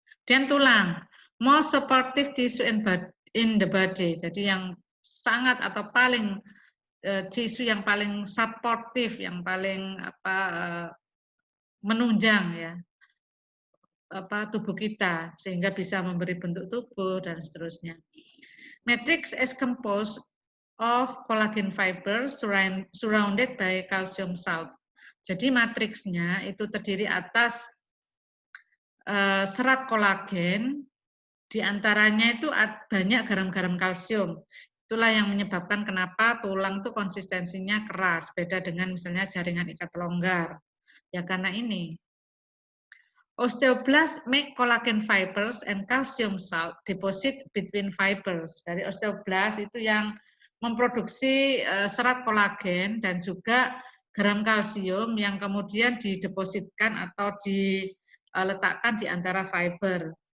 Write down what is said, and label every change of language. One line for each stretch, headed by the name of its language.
Indonesian: Dan tulang,
English: most supportive tissue in the body.
Indonesian: Jadi yang sangat atau paling tisu yang paling suportif, yang paling menunjang ya tubuh kita sehingga bisa memberi bentuk tubuh dan seterusnya.
English: Matrix is composed of collagen fiber surrounded by calcium salt.
Indonesian: Jadi matriksnya itu terdiri atas serat kolagen, diantaranya itu banyak garam-garam kalsium. Itulah yang menyebabkan kenapa tulang itu konsistensinya keras, beda dengan misalnya jaringan ikat longgar. Ya karena ini.
English: Osteoblast make collagen fibers and calcium salt deposit between fibers.
Indonesian: Dari osteoblast itu yang memproduksi serat kolagen dan juga garam kalsium yang kemudian didepositkan atau diletakkan di antara fiber.